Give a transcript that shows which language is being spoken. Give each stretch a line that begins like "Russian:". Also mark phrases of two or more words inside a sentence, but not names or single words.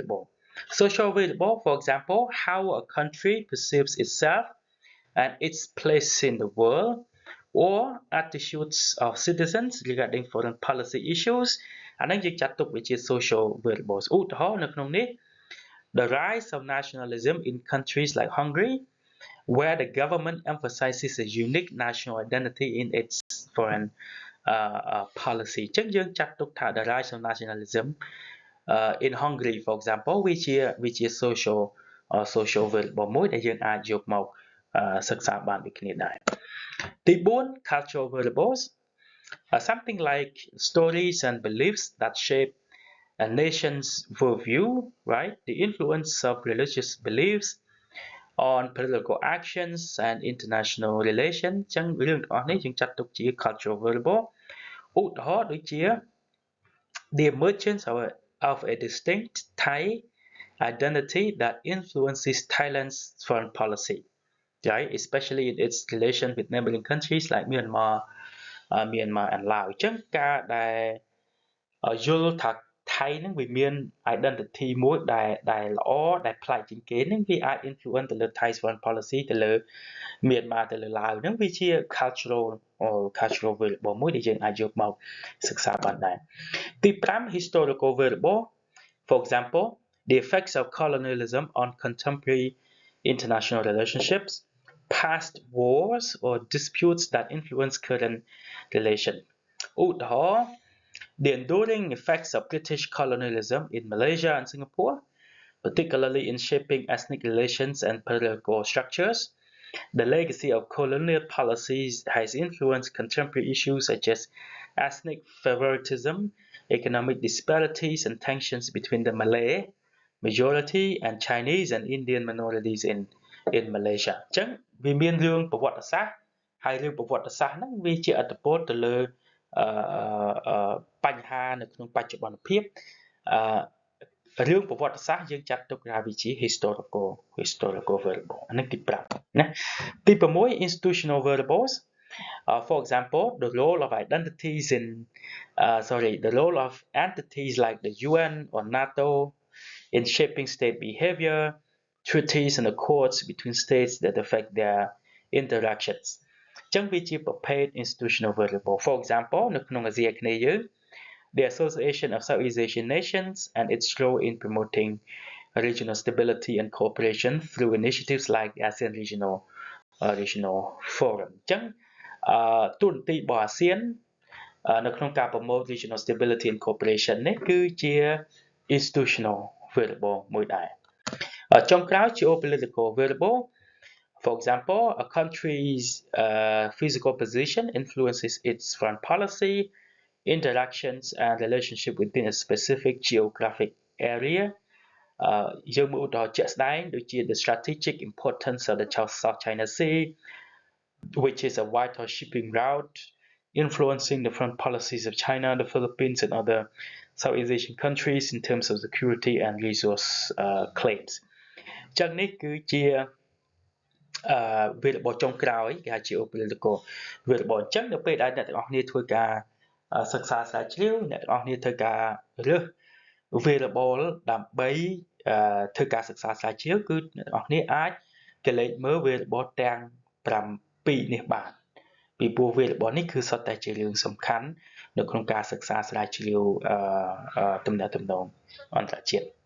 English: variable for example how a country perceives itself and its place in the world or attitudes of citizens regarding foreign policy issues
Khmer: អានេះយើងចាត់ទុកវាជា
English: social variables
Khmer: ឧទាហរណ៍នៅក្នុងនេះ
English: the rise of nationalism in countries like Hungary where the government emphasizes a unique national identity in its foreign policy
Khmer: ចឹងយើងចាត់ទុកថា
English: the rise of nationalism in Hungary for example
Khmer: វាជា
English: social variable
Khmer: មួយដែលយើងអាចយកមកសិក្សាបានដូចគ្នាដែរទី4
English: cultural variables something like stories and beliefs that shape a nation's worldview right the influence of religious beliefs on political actions and international relations
Khmer: ចឹងរឿងទាំងអស់នេះយើងចាត់ទុកជា
English: cultural variable
Khmer: ឧទាហរណ៍ដូចជា
English: the emergence of a distinct Thai identity that influences Thailand's foreign policy right especially in its relation with neighboring countries like
Khmer: Myanmar and Laos អញ្ចឹងការដែលយល់ថាថៃហ្នឹងវាមាន identity មួយដែលល្អដែលប្លែកជាងគេហ្នឹងវាអាច influence ទៅលើ
English: Thai foreign policy
Khmer: ទៅលើ Myanmar ទៅលើ Laos ហ្នឹងវាជា cultural variable មួយដែលយើងអាចយកមកសិក្សាបានដែរទី5
English: historical variable for example the effects of colonialism on contemporary international relationships past wars or disputes that influence current relation ឧទាហរណ៍ the enduring effects of British colonialism in Malaysia and Singapore particularly in shaping ethnic relations and political structures The legacy of colonial policies has influenced contemporary issues such as ethnic favoritism, economic disparities, and tensions between the Malay majority and Chinese and Indian minorities in Malaysia.
Khmer: អញ្ចឹងវាមានរឿងប្រវត្តិសាស្ត្រហើយរឿងប្រវត្តិសាស្ត្រហ្នឹងវាជាឥទ្ធិពលទៅលើ បញ្ហានៅក្នុងបច្ចុប្បន្នភាពរឿងប្រវត្តិសាស្ត្រយើងចាត់ទុកថាវាជា
English: historical variable
Khmer: អានេះទី5ណា ទី6
English: institutional variables for example the role of entities like the UN or NATO in shaping state behavior, treaties and accords between states that affect their interactions
Khmer: អញ្ចឹងវាជាប្រភេទ
English: institutional variable for example
Khmer: នៅក្នុងអាស៊ីអាគ្នេយ៍យើង
English: the Association of Southeast Asian Nations and its role in promoting regional stability and cooperation through initiatives like the ASEAN Regional Forum
Khmer: អញ្ចឹងទូនទីរបស់
English: ASEAN
Khmer: នៅក្នុងការ
English: promote regional stability and cooperation
Khmer: នេះគឺជា
English: institutional variable
Khmer: មួយដែរចុងក្រោយ
English: geopolitical variable for example a country's physical position influences its foreign policy interactions and relationship within a specific geographic area
Khmer: យើងមើលឧទាហរណ៍ជាក់ ស្ដែងដូចជា
English: the strategic importance of the South China Sea which is a vital shipping route influencing the foreign policies of China, the Philippines and other Southeast Asian countries in terms of security and resource claims
Khmer: អញ្ចឹងនេះគឺជាវារបស់ចុងក្រោយគេហៅ
English: geopolitical
Khmer: វារបស់ អញ្ចឹងនៅពេលដែលអ្នកទាំងអស់គ្នាធ្វើការសិក្សាស្រាវជ្រាវអ្នកទាំងអស់គ្នាធ្វើការរើស variable ដើម្បីធ្វើការសិក្សាស្រាវជ្រាវគឺអ្នកទាំងអស់គ្នាអាចកលេចមើល
English: variable ទាំង7នេះ
Khmer: បានពីព្រោះ variable នេះគឺសុទ្ធតែជារឿងសំខាន់នៅក្នុងការសិក្សាស្រាវជ្រាវទំនាក់ទំនងអន្តរជាតិឥ